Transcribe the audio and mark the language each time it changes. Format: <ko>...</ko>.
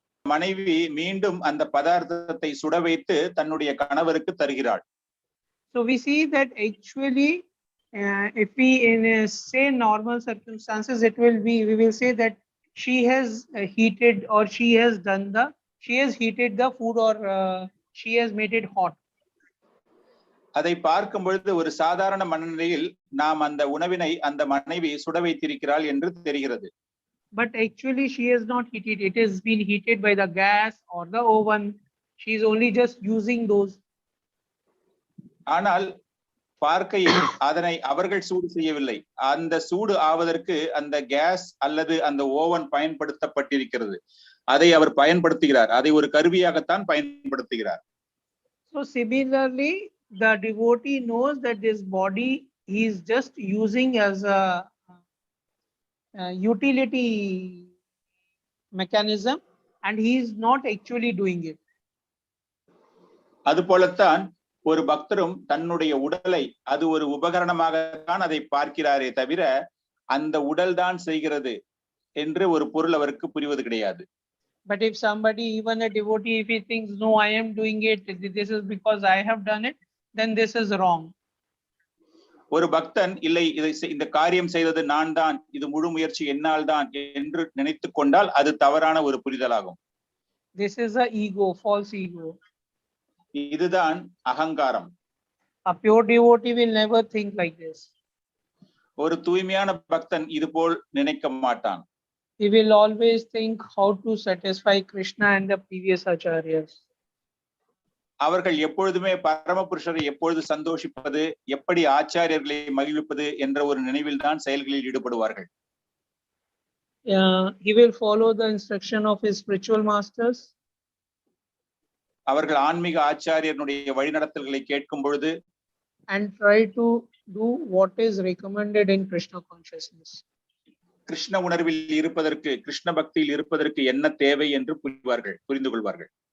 <ta>மனைவி மீண்டும் அந்த பதார்த்தத்தை சுட வைத்து தன்னுடைய கணவருக்கு தருகிறாள்.</ta> <en>So we see that actually if we say normal circumstances, it will be, we will say that she has heated or she has heated the food or she has made it hot.</en> <ta>அதை பார்க்கும் பொழுது ஒரு சாதாரண மனநிலையில் நாம் அந்த உணவினை அந்த மனைவி சுட வைத்திருக்கிறாள் என்று தெரிகிறது.</ta> <en>But actually she has not heated, it has been heated by the gas or the oven. She is only just using those.</en> <ta>ஆனால் பார்க்கையில் அதனை அவர்கள் சூடு செய்யவில்லை. அந்த சூடு ஆவதற்கு அந்த கேஸ் அல்லது அந்த ஓவன் பயன்படுத்தப்பட்டிருக்கிறது. அதை அவர் பயன்படுத்துகிறார். அதை ஒரு கருவியாகத்தான் பயன்படுத்துகிறார்.</ta> <en>So similarly, the devotee knows that this body he is just using as a utility mechanism and he is not actually doing it.</en> <ta>அதுபோலத்தான் ஒரு பக்தரும் தன்னுடைய உடலை அது ஒரு உபகரணமாகத்தான் அதை பார்க்கிறாரே தவிர அந்த உடல் தான் செய்கிறது என்று ஒரு பொருள் அவருக்கு புரிவது கிடையாது.</ta> <en>But if somebody, even a devotee, if he thinks, no, I am doing it, this is because I have done it, then this is wrong.</en> <ta>ஒரு பக்தன் இல்லை இந்த காரியம் செய்தது நான் தான், இது முழு முயற்சி என்னால் தான் என்று நினைத்துக் கொண்டால் அது தவறான ஒரு புரிதலாகும்.</ta> <en>This is a ego, false ego.</en> <ta>இதுதான் அகங்காரம்.</ta> <en>A pure devotee will never think like this.</en> <ta>ஒரு தூய்மையான பக்தன் இது போல் நினைக்க மாட்டான்.</ta> <en>He will always think how to satisfy Krishna and the previous acharyas.</en> <ta>அவர்கள் எப்பொழுதுமே பரமபுருஷரை எப்பொழுது சந்தோஷிப்பது, எப்படி ஆச்சாரியர்களை மகிழ்விப்பது என்ற ஒரு நினைவில் தான் செயல்களில் ஈடுபடுவார்கள்.</ta> <en>He will follow the instruction of his spiritual masters.</en> <ta>அவர்கள் ஆன்மீக ஆச்சாரியனுடைய வழிநடத்தல்களை கேட்கும் பொழுது</ta> <en>and try to do what is recommended in Krishna consciousness.</en> <ta>Krishna உணர்வில் இருப்பதற்கு, கிருஷ்ண பக்தியில் இருப்பதற்கு என்ன தேவை என்று புரிந்து கொள்வார்கள்.</ta>